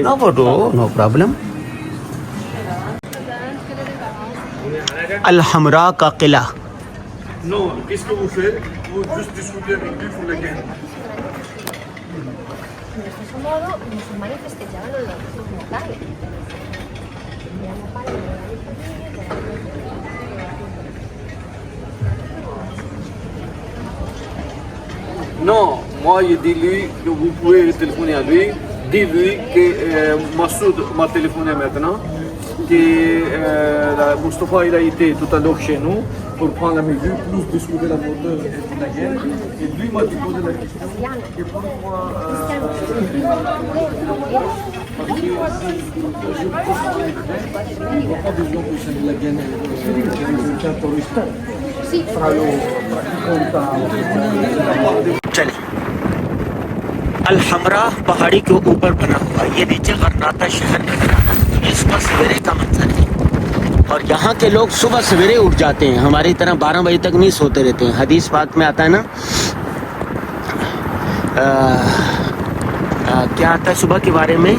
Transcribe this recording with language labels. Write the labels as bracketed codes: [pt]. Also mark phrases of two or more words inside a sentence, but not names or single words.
[en] no photo no problem. [ur] الحمراء کا قلعہ. [fr] Non, qu'est-ce que vous faites? Vous juste discutez avec lui pour le gain. [es] De ese modo, los musulmanes festejaban los sus natales. [fr] Non, moi je dis lui que vous pouvez téléphoner à lui. Dis-lui que Massoud m'a téléphoné maintenant, que Moustapha il a été tout à l'heure chez nous pour prendre la mesure, plus discuter la moteur et la guerre. Et lui m'a posé la question que pourquoi parce que je pense que il n'y a pas besoin que c'est de la guerre c'est un terroriste. Fra lo [ur] چلیں الحمراء پہاڑی کے اوپر بنا ہوا. یہ نیچے غرناطہ شہر نظر آ رہا ہے. اس پر سویرے کا منظر ہے اور یہاں کے لوگ صبح سویرے اٹھ جاتے ہیں. ہماری طرح 12 بجے تک نہیں سوتے رہتے ہیں. حدیث پاک میں آتا ہے نا کیا آتا ہے صبح کے بارے میں؟